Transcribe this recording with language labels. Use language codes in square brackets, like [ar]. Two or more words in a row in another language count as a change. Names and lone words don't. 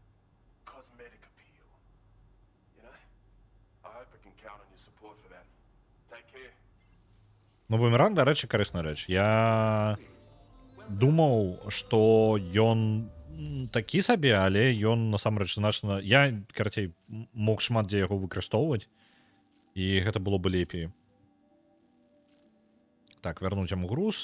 [en] I hope I can count on your support for that. Take care. [be] Ну, бумеранг, дарэчы, карысная рэч. Я думаў, што ён такі сабе, але ён насамрэч значна... Я, карацей, мог шмат дзе яго выкарыстоўваць, і гэта было бы лепей. Так, вярнуць яму груз.